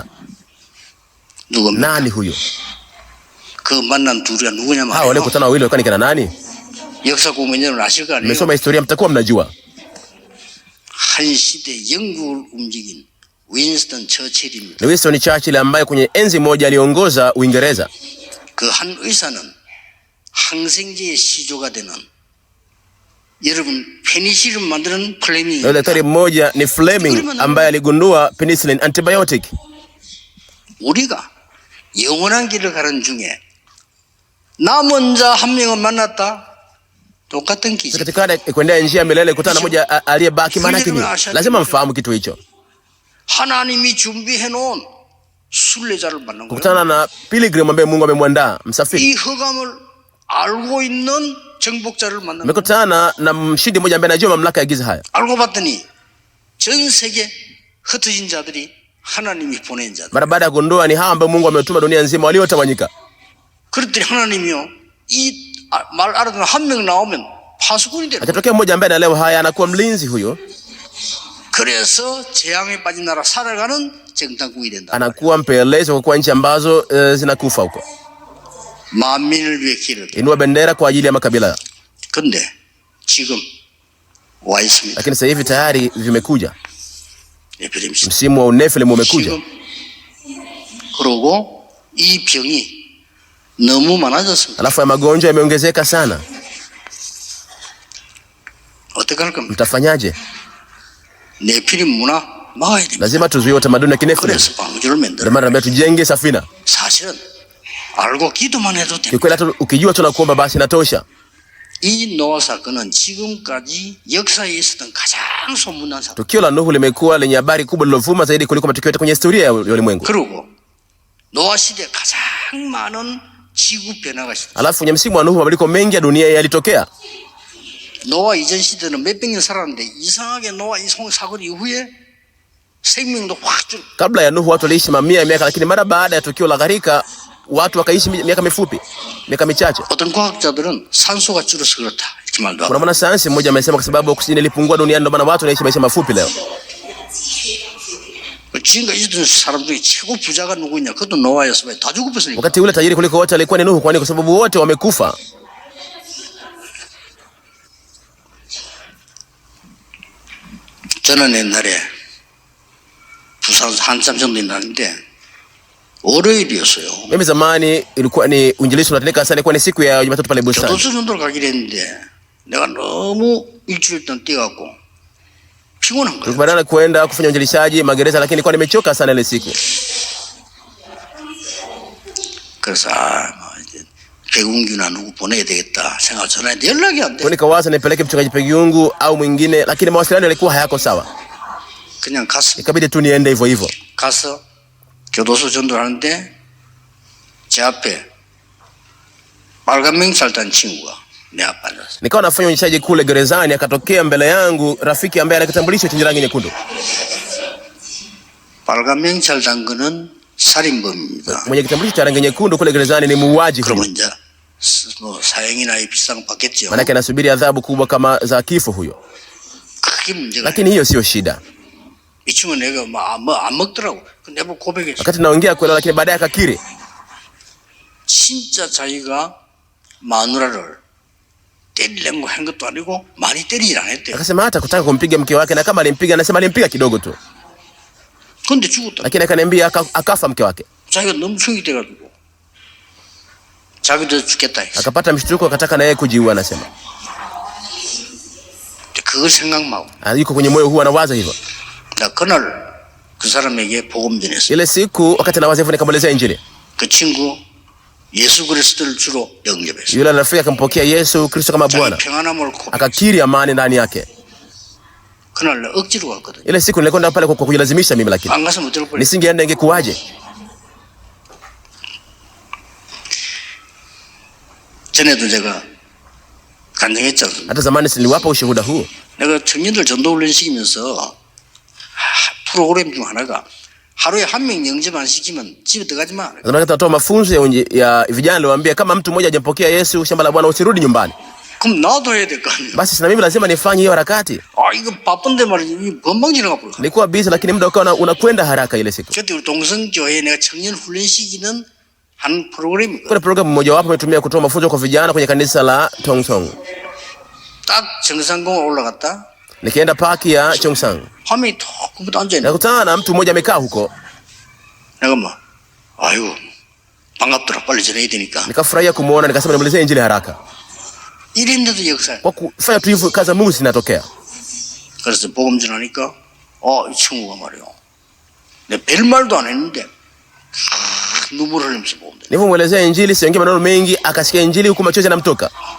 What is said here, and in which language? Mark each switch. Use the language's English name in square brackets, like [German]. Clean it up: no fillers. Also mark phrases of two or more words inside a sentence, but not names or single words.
[Korean] 누굽니까? [Swahili] Nani huyo? [Korean] 그 만난 둘이가 누구냐 [Swahili] Hao wale [Korean] 말이에요. [Swahili] kutana wawili walikuwa ni kina nani? [Korean] 역사 공부는 아실 거 아니에요. [Swahili] Mmesoma historia, mtakuwa mnajua. [Korean] 한 시대 영국을 움직인 윈스턴 처칠입니다. [Swahili] Ni Winston Churchill ambaye kwenye enzi moja aliongoza Uingereza. [Korean] 그 한 의사는 항생제의 시조가 되는 여러분 페니실린 만드는 플레밍. [Swahili] Na daktari mmoja ni Fleming ambaye aligundua penicillin, antibiotic. [Korean] 우리가 영원한 길을 가는 중에 남은 자 한 명을 만났다. 똑같은 기적. [Swahili] Katika kuendea njia milele kutana moja aliyebaki, maana yake ni lazima mfahamu kitu hicho. [Korean] 하나님이 준비해 놓은 순례자를 만난 거예요. [Swahili] Kukutana na pilgrim ambaye Mungu amemwandaa, msafiri. [Korean] 이 허감을 알고 있는 정복자를 만난 거예요. [Swahili] Nimekutana na mshindi mmoja ambaye anajua mamlaka ya giza haya. [Korean] 알고 봤더니 전 세계 흩어진 자들이 하나님이 보낸 자들. [Swahili] Mara baada ya kugundua ni hawa ambao Mungu ametuma dunia nzima waliotawanyika. [Korean] 그랬더니 하나님이요, 이 말 알아듣는 한 명 나오면 파수꾼이 되는 거예요. [Swahili] Akatokea mmoja ambaye anaelewa haya, anakuwa mlinzi huyo. [Korean] 그래서 재앙에 빠진 나라 살아가는 정탐꾼이 된다. [Swahili] Anakuwa mpelelezi kwa nchi ambazo zinakufa huko. [Korean] 만민을 위해 길을. [Swahili] Inua bendera kwa ajili ya makabila. [Korean] 근데 지금 와 있습니다. [Swahili] Lakini sasa hivi tayari vimekuja. [Korean] 에피데믹. [Swahili] Msimu wa Unefilm umekuja. [Korean] 그리고 이 병이 너무 많아졌습니다. [Swahili] Alafu ya magonjwa yameongezeka sana. [Korean] 어떻게 할 겁니까? [Swahili] Mtafanyaje? [Korean] 네피림 문화 막아야 됩니다. [Swahili] Lazima tuzuie utamaduni wa kinefili. [Korean] 그래서 방주를 [Swahili] Ndio [Korean] 만들어. [Swahili] maana naambia tujenge safina. [Korean] 사실은 알고 기도만 해도 됩니다. [Swahili] Kikweli hata ukijua tunakuomba basi inatosha. [Korean] 이 노아 사건은 지금까지 역사에 있었던 가장 소문난 사건. [Swahili] Tukio la Nuhu limekuwa lenye habari kubwa lilovuma zaidi kuliko matukio yote kwenye historia ya ulimwengu. [Korean] 그리고 노아 시대 가장 많은 지구 변화가 있었어요. [Swahili] Alafu kwenye msimu wa Nuhu mabadiliko mengi ya dunia yalitokea. [Korean] 노아 이전 시대는 몇백 년 살았는데 이상하게 노아 이 사건 이후에 생명도 확 줄. [Swahili] Kabla ya Nuhu watu waliishi mamia ya miaka, lakini mara baada ya tukio la gharika watu wakaishi miaka mifupi, miaka michache. [Korean] 어떤 과학자들은 산소가 줄어서 그렇다 이렇게 말도 하고. [Swahili] Kuna mwanasayansi mmoja amesema kwa sababu oksijeni ilipungua duniani ndio maana watu wanaishi maisha mafupi leo. [Korean] 지금까지 있던 사람 중에 최고 부자가 누구냐? 그것도 노아였어요. 다 죽었으니까. [Swahili] Wakati ule tajiri kuliko wote alikuwa ni Nuhu. Kwa nini? Kwa sababu wote wamekufa. [Korean] 저는 옛날에 부산에서 한참 정도 있는데 월요일이었어요. [Swahili] Mimi zamani ilikuwa ni uinjilisti unatendeka sana, ilikuwa ni siku ya Jumatatu pale bustani. [Korean] 교도소 정도를 가기로 했는데 내가 너무 일주일 동안 뛰어갖고 피곤한 거예요. [Swahili] Tulikubaliana kwenda kufanya uinjilishaji magereza, lakini nilikuwa nimechoka sana ile siku. [Korean] 그래서 이제 백운규나 누구 보내야 되겠다 생각 전화했는데 연락이 안 돼. [Swahili] Kwa nikawaza nipeleke mchungaji Pegiungu au mwingine, lakini mawasiliano yalikuwa hayako sawa. [Korean] 그냥 갔어. [Swahili] Ikabidi tu niende hivyo hivyo. [Korean] 가서 교도소 전도를 하는데 제 앞에 빨간 명찰 단 친구가 내 앞에 앉았어. [Swahili] Nikawa nafanya uinjilishaji kule gerezani, akatokea mbele yangu rafiki ambaye ana kitambulisho chenye rangi nyekundu. [Korean] 빨간 명찰 단 거는 살인범입니다. [Swahili] Mwenye kitambulisho cha rangi nyekundu kule gerezani ni muuaji. [Korean] 그러면 이제 뭐 사형이나 비싼 거 받겠죠. [Swahili] Maana anasubiri adhabu kubwa kama za kifo huyo. [Korean] 그게 문제가. [Swahili] Lakini hiyo sio shida. [Korean] 이 친구 내가 안 먹더라고. 내가 고백했어. [Swahili] Wakati naongea kweli, lakini baadaye akakiri. [Korean] 진짜 자기가 마누라를 때리려고 한 것도 아니고 많이 때리질 않았대요. [Swahili] Akasema hata kutaka kumpiga mke wake, na kama alimpiga anasema alimpiga kidogo tu. [Korean] 근데 죽었다. [Swahili] Lakini akaniambia akafa mke wake. [Korean] 자기가 너무 충격이 돼가지고 자기도 죽겠다 했어. [Swahili] Akapata mshtuko, akataka na yeye kujiua anasema. [Korean] 그걸 생각하고 [Swahili] Yuko kwenye moyo huu anawaza hivyo. [Korean] 나 그날 그 사람에게 복음 전했어. [Swahili] Ile siku wakati anawaza hivyo nikamwelezea Injili. [Korean] 그 친구 예수 그리스도를 주로 영접했습니다. [Swahili] Yule rafiki akampokea Yesu Kristo kama Bwana, [Korean] 평안함을 고백했습니다. [Swahili] akakiri amani ndani yake. [Korean] 그날 나 억지로 갔거든요. [Swahili] Ile siku nilikwenda pale kwa kujilazimisha mimi, lakini [Korean] 안 갔으면 어쩔 뻔했어요. [Swahili] nisingeenda ingekuwaje? [Korean] 전에도 제가 간증했지 않습니까? [Swahili] Hata zamani niliwapa ushuhuda huu. [Korean] 내가 청년들 전도훈련 시키면서 프로그램 중 하나가 하루에 한 명 영접 안 시키면 집에 들어가지 마. [Swahili] Zamani tunatoa mafunzo ya vijana, niliwaambia kama mtu mmoja hajampokea Yesu shamba la Bwana usirudi nyumbani. [Korean] 그럼 나도 해야 될 거 아니에요. [Swahili] Basi sina mimi lazima nifanye hiyo harakati. [Korean] 이거 바쁜데 말이지 금방 지나가 버려. [Swahili] Nilikuwa busy, lakini muda ukawa unakwenda haraka ile siku. [Korean] 그때 우리 동성교회 내가 청년 훈련 시키는 한 프로그램이거든. [Swahili] Kuna programu moja wapo umetumia kutoa mafunzo kwa vijana kwenye kanisa la Tongsong. [Korean] 딱 정상공원 올라갔다. [Swahili] Nikaenda parki ya Chongsang. [Korean] 화면이 톡 그것도 앉아 있는. [Swahili] Nakutana na mtu mmoja amekaa huko. [Korean] 내가 뭐 아이고 반갑더라. 빨리 전해야 되니까. [Swahili] Nikafurahia kumuona, nikasema nimalizie injili haraka. [Korean] 이랬는데도 역사. [Swahili] Kwa kufanya tu hivyo kazi za Mungu zinatokea. [Korean] 그래서 복음 전하니까 이 친구가 말이요. 내가 별 말도 안 했는데 눈물 흘리면서 복음. [Swahili] Nilipomuelezea injili siongea maneno mengi, akasikia injili huku machozi yanamtoka.